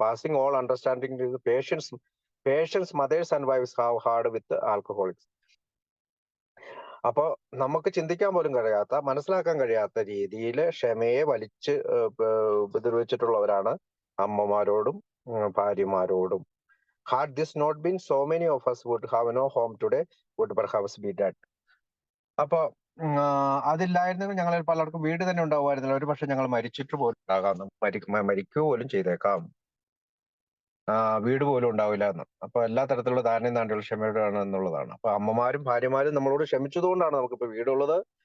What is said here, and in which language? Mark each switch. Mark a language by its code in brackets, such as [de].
[en] Passing all understanding patience mothers and wives have hard with alcoholics. [ml] അപ്പോ നമുക്ക് ചിന്തിക്കാൻ പോലും കഴിയാത്ത, മനസ്സിലാക്കാൻ കഴിയാത്ത രീതിയിൽ ക്ഷമയെ വലിച്ച് ഉപദ്രവിച്ചിട്ടുള്ളവരാണ് അമ്മമാരോടും ഭാര്യമാരോടും. [en] Had this not been, so many of us would have no home today, would perhaps be dead. [ml] അപ്പൊ അതില്ലായിരുന്നെങ്കിൽ ഞങ്ങളിൽ പലർക്കും വീട് തന്നെ ഉണ്ടാവുമായിരുന്നില്ല. ഒരു പക്ഷെ ഞങ്ങൾ മരിച്ചിട്ട് പോലും ഉണ്ടാകാം, മരിക്കുക പോലും ചെയ്തേക്കാം, വീട് പോലും ഉണ്ടാവില്ല എന്ന്. അപ്പൊ എല്ലാ തരത്തിലുള്ള ധാരണയും താണ്ടിയുള്ള ക്ഷമയോടാണ് എന്നുള്ളതാണ്. അപ്പൊ അമ്മമാരും ഭാര്യമാരും നമ്മളോട് ക്ഷമിച്ചതുകൊണ്ടാണ് നമുക്കിപ്പോ വീടുള്ളത്.